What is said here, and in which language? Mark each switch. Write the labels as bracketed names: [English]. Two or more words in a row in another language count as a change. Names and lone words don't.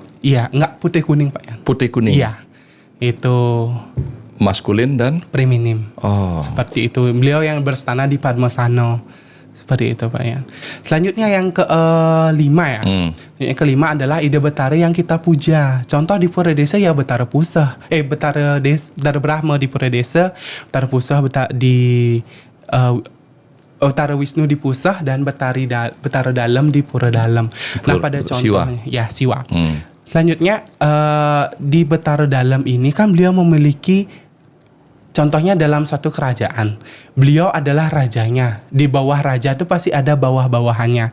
[Indonesian] Iya, enggak putih kuning Pak Yan. putih kuning. Iya. Itu Maskulin dan feminim. oh. Seperti itu. Beliau yang berstana di Padmasana. Seperti itu Pak Yan. Selanjutnya yang kelima ya. Yang kelima adalah Ida Betara yang kita puja. Contoh di Pura Desa ya Betara Pusah. Betara Brahma di Pura Desa, Betara Pusah di Betara Wisnu di Pusah, dan Betara Dalam di Pura Dalam. Nah pada contohnya ya Siwa. Selanjutnya di Betara Dalam ini kan beliau memiliki, contohnya dalam satu kerajaan, beliau adalah rajanya. Di bawah raja itu pasti ada bawah-bawahannya.